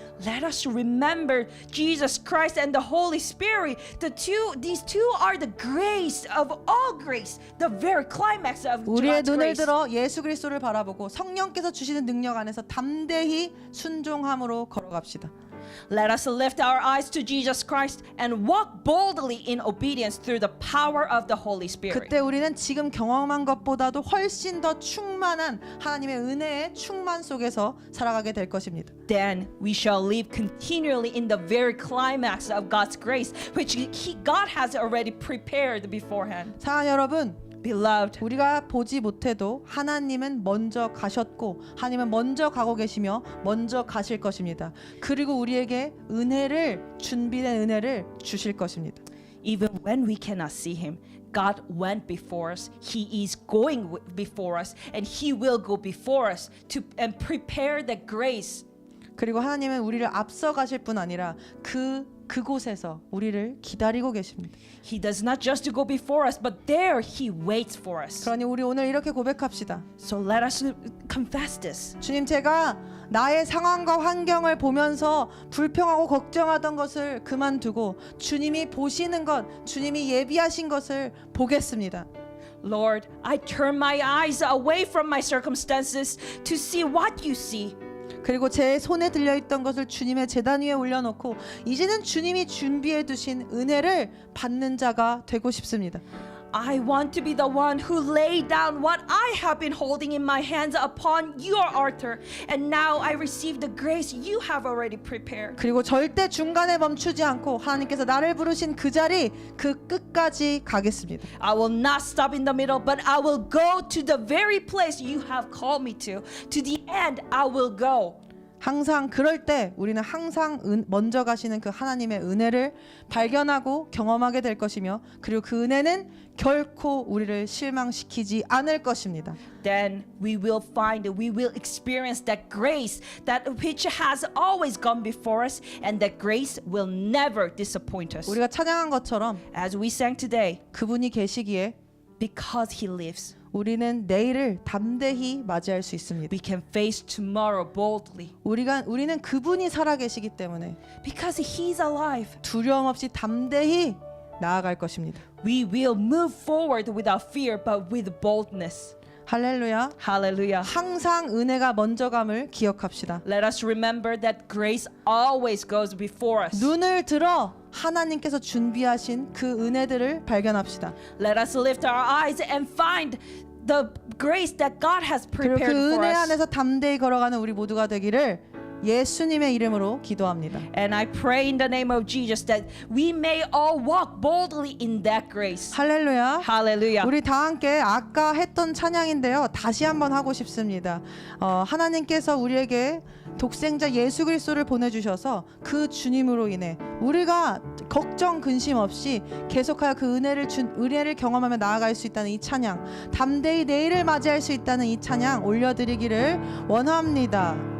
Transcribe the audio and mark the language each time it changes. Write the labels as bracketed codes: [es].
[en] Let us remember Jesus Christ and the Holy Spirit. These two are the grace of all grace, the very climax of [ko] 우리의 [en] God's [ko] 눈을 [en] grace. [ko] 들어 예수 그리스도를 바라보고 성령께서 주시는 능력 안에서 담대히 순종함으로 걸어갑시다. [en] Let us lift our eyes to Jesus Christ and walk boldly in obedience through the power of the Holy Spirit. [ko] 그때 우리는 지금 경험한 것보다도 훨씬 더 충만한 하나님의 은혜의 충만 속에서 살아가게 될 것입니다. [en] Then we shall live continually in the very climax of God's grace, which God has already prepared beforehand. [ko] 사랑하는 여러분, [en] Beloved, [ko] 우리가 보지 못해도 하나님은 먼저 가셨고 하나님은 먼저 가고 계시며 먼저 가실 것입니다. 그리고 우리에게 준비된 은혜를 주실 것입니다. [en] even when we cannot see him, God went before us. He is going before us, and he will go before us and prepare the grace. [ko] 그리고 하나님은 우리를 앞서 가실 뿐 아니라 그곳에서 우리를 기다리고 계십니다. [en] He does not just go before us, but there he waits for us. [ko] 그러니 우리 오늘 이렇게 고백합시다. [en] So let us confess this. [ko] 주님, 제가 나의 상황과 환경을 보면서 불평하고 걱정하던 것을 그만두고 주님이 보시는 것, 주님이 예비하신 것을 보겠습니다. [en] Lord, I turn my eyes away from my circumstances to see what you see. [ko] 그리고 제 손에 들려있던 것을 주님의 제단 위에 올려놓고 이제는 주님이 준비해 두신 은혜를 받는 자가 되고 싶습니다. [en] I want to be the one who laid down what I have been holding in my hands upon your altar, and now I receive the grace you have already prepared. [ko] 그리고 절대 중간에 멈추지 않고 하나님께서 나를 부르신 그 자리, 그 끝까지 가겠습니다. [en] I will not stop in the middle, but I will go to the very place you have called me to. To the end, I will go. [ko] 항상 그럴 때 우리는 항상 먼저 가시는 그 하나님의 은혜를 발견하고 경험하게 될 것이며, 그리고 그 은혜는 결코 우리를 실망시키지 않을 것입니다. [en] Then we will experience that grace that which has always gone before us, and that grace will never disappoint us. [ko] 우리가 찬양한 것처럼 [en] As we sang today, [ko] 그분이 계시기에 [en] because he lives, [ko] 우리는 내일을 담대히 맞이할 수 있습니다. [en] we can face tomorrow boldly. [ko] 우리는 그분이 살아계시기 때문에 [en] Because he's alive, [ko] 두려움 없이 담대히 나아갈 것입니다. [en] we will move forward without fear, but with boldness. [ko] 할렐루야. [en] Hallelujah. [ko] 항상 은혜가 먼저 감을 기억합시다. [en] Let us remember that grace always goes before us. [ko] 눈을 들어 하나님께서 준비하신 그 은혜들을 발견합시다. [en] Let us lift our eyes and find the grace that God has [ko] 그리고 그 [en] prepared for [ko] 은혜 [en] us. [ko] 안에서 담대히 걸어가는 우리 모두가 되기를 예수님의 이름으로 기도합니다. [en] And I pray in the name of Jesus that we may all walk boldly in that grace. [ko] 할렐루야. [en] Hallelujah. [ko] 우리 다 함께 아까 했던 찬양인데요, 다시 한번 하고 싶습니다. 하나님께서 우리에게 독생자 예수 그리스도를 보내주셔서 그 주님으로 인해 우리가 걱정 근심 없이 계속하여 그 은혜를 경험하며 나아갈 수 있다는 이 찬양, 담대히 내일을 맞이할 수 있다는 이 찬양 올려드리기를 원합니다.